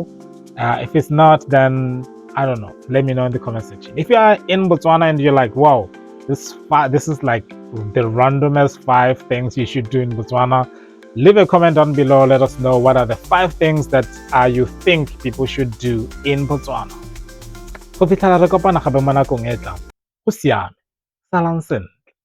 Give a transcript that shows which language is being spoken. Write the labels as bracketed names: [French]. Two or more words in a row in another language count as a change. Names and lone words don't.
[English] If it's not, then I don't know. Let me know in the comment section. If you are in Botswana and you're like, wow, this is like the randomest 5 things you should do in Botswana, leave a comment down below. Let us know what are the 5 things that you think people should do in Botswana. [Tswana] Go fitlhela re kopana gape mo nakong e tlang. Go siame. Salang sentle.